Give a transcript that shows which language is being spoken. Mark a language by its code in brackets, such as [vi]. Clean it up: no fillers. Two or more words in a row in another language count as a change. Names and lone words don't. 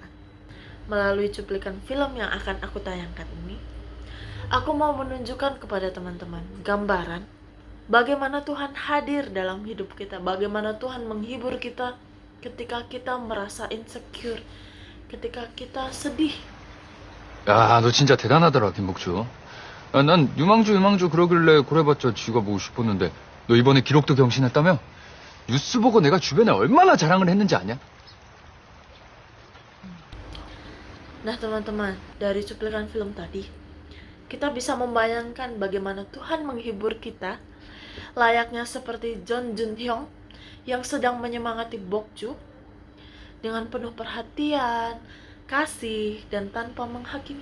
[id] Melalui cuplikan film yang akan aku tayangkan ini, aku mau menunjukkan kepada teman-teman gambaran bagaimana Tuhan hadir dalam hidup kita, bagaimana Tuhan menghibur kita ketika kita merasa insecure, ketika kita sedih. [ko] 야, 너 진짜 대단하더라, 김복주. 난 유망주 그러길래 그래봤자 쥐가 보고 싶었는데 너 이번에 기록도 경신했다며? 뉴스 보고 내가 주변에 얼마나 자랑을 했는지 아냐? [id] Nah teman-teman, dari cuplikan film tadi, kita bisa membayangkan bagaimana Tuhan menghibur kita layaknya seperti John Jun Hyung yang sedang menyemangati Bokju dengan penuh perhatian, kasih, dan tanpa menghakimi.